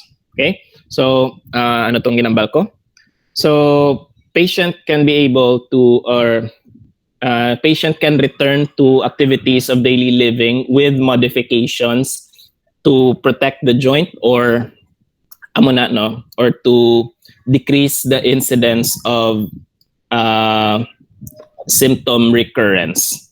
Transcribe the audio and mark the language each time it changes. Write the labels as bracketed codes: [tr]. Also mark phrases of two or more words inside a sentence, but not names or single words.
[hil] Okay, so ano tong ginambal ko? [en] So patient can be able to, or patient can return to activities of daily living with modifications to protect the joint or or to decrease the incidence of symptom recurrence.